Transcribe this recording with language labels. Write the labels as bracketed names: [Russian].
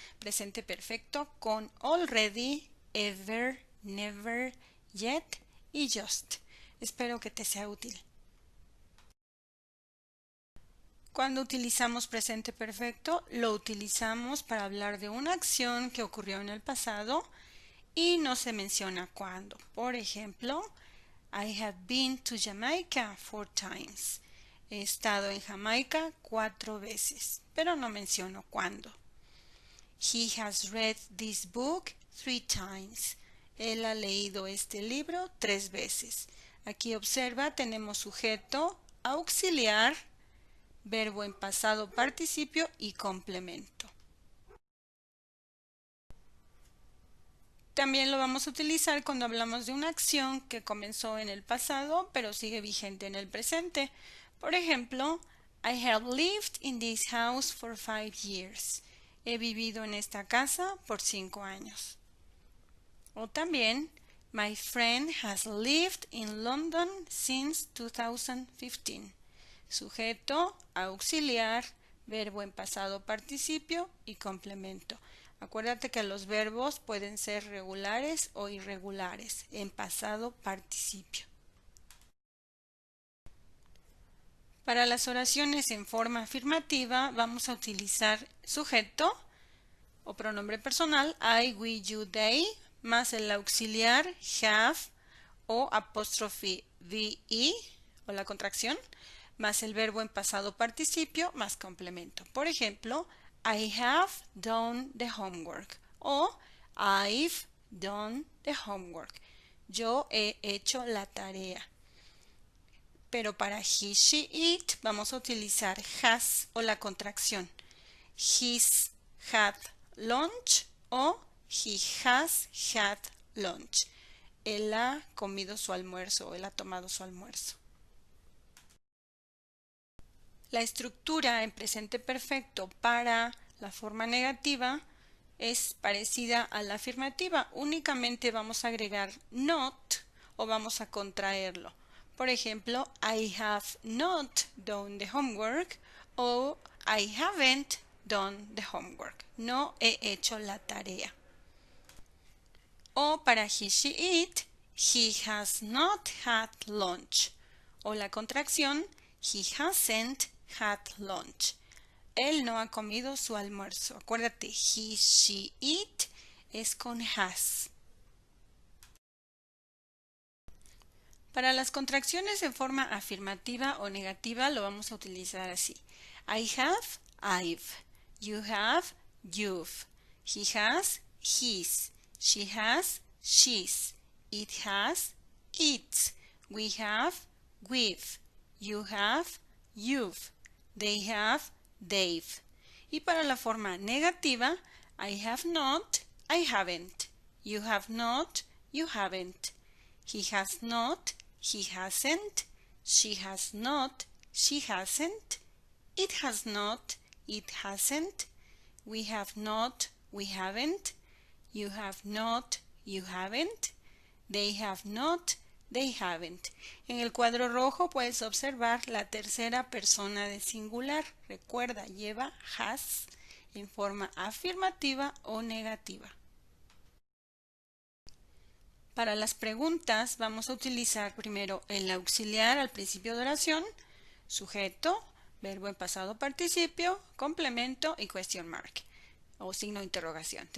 [Spanish] Presente perfecto con already, ever, never, yet y just. Espero que te sea útil. Cuando utilizamos presente perfecto, lo utilizamos para hablar de una acción que ocurrió en el pasado y no se menciona cuándo. Por ejemplo, [English] I have been to Jamaica 4 times. [Spanish] He estado en Jamaica 4 veces, pero no menciono cuándo. [English] He has read this book 3 times. [Spanish] Él ha leído este libro 3 veces. Aquí observa, tenemos sujeto, auxiliar, verbo en pasado participio y complemento. También lo vamos a utilizar cuando hablamos de una acción que comenzó en el pasado pero sigue vigente en el presente. Por ejemplo, [English] I have lived in this house for 5 years. [Spanish] He vivido en esta casa por 5 años. O también, [English] my friend has lived in London since 2015. [Spanish] Sujeto, auxiliar, verbo en pasado participio y complemento. Acuérdate que los verbos pueden ser regulares o irregulares en pasado participio. Para las oraciones en forma afirmativa vamos a utilizar sujeto o pronombre personal I, we, you, they más el auxiliar have o apóstrofe ve o la contracción más el verbo en pasado participio más complemento. Por ejemplo, [English] I have done the homework o I've done the homework. [Spanish] Yo he hecho la tarea. Pero para he, she, it vamos a utilizar has o la contracción. [English] He's had lunch o he has had lunch. [Spanish] Él ha comido su almuerzo o él ha tomado su almuerzo. La estructura en presente perfecto para la forma negativa es parecida a la afirmativa. Únicamente vamos a agregar not o vamos a contraerlo. Por ejemplo, [English] I have not done the homework o I haven't done the homework. [Spanish] No he hecho la tarea. O para he, she, it, [English] he has not had lunch. [Spanish] O la contracción, [English] he hasn't had lunch. [Spanish] Él no ha comido su almuerzo. Acuérdate, he, she, it es con has. Para las contracciones en forma afirmativa o negativa lo vamos a utilizar así. [English] I have, I've. You have, you've. He has, his. She has, she's. It has, its. We have, we've. You have, you've. They have, they've. [Spanish] Y para la forma negativa, [English] I have not, I haven't. You have not, you haven't. He has not, he hasn't. She has not, she hasn't. It has not, it hasn't. We have not, we haven't. You have not, you haven't. They have not, they haven't. [Spanish] En el cuadro rojo puedes observar la tercera persona de singular. Recuerda, lleva has en forma afirmativa o negativa. Para las preguntas vamos a utilizar primero el auxiliar al principio de oración, sujeto, verbo en pasado participio, complemento y question mark o signo de interrogación.